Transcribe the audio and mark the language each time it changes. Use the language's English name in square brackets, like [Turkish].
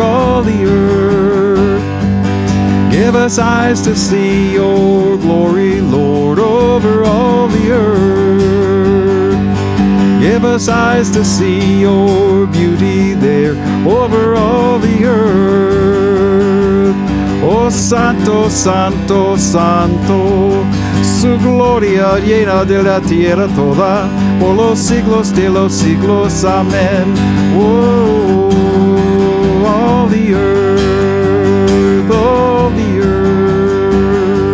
[English] All the earth. Give us eyes to see your glory, Lord, over all the earth. Give us eyes to see your beauty there over all the earth. [Spanish] Oh, Santo, Santo, Santo, su gloria llena de la tierra toda, por los siglos de los siglos. [English] Amen. Oh, all the earth, all the earth.